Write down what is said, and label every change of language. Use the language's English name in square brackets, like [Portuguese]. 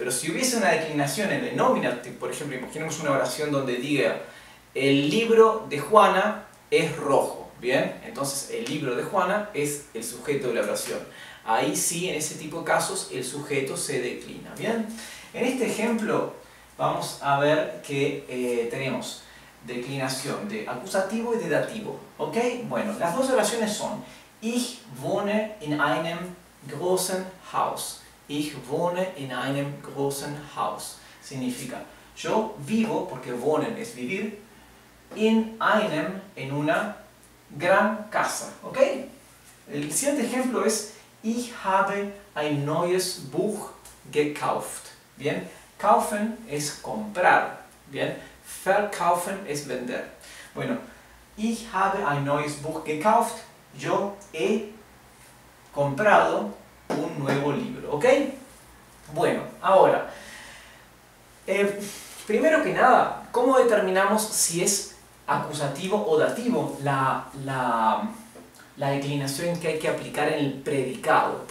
[Spanish] Pero si hubiese una declinación en el nominative, por ejemplo, imaginemos una oración donde diga el libro de Juana es rojo, ¿bien? Entonces el libro de Juana es el sujeto de la oración. Ahí sí, en ese tipo de casos, el sujeto se declina, ¿bien? En este ejemplo vamos a ver que tenemos declinación de acusativo y de dativo, ¿ok? Bueno, las dos oraciones son [German] Ich wohne in einem großen Haus. Ich wohne in einem großen Haus. [Spanish] Significa, yo vivo, porque wohnen es vivir, [German] in einem, [Spanish] en una gran casa, ¿ok? El siguiente ejemplo es [German] Ich habe ein neues Buch gekauft. [Spanish] ¿Bien? Kaufen es comprar, ¿bien? Verkaufen es vender. Bueno, [German] ich habe ein neues Buch gekauft. [Spanish] Yo he comprado un nuevo libro, ¿ok? Bueno, ahora, primero que nada, ¿cómo determinamos si es acusativo o dativo la declinación que hay que aplicar en el predicado?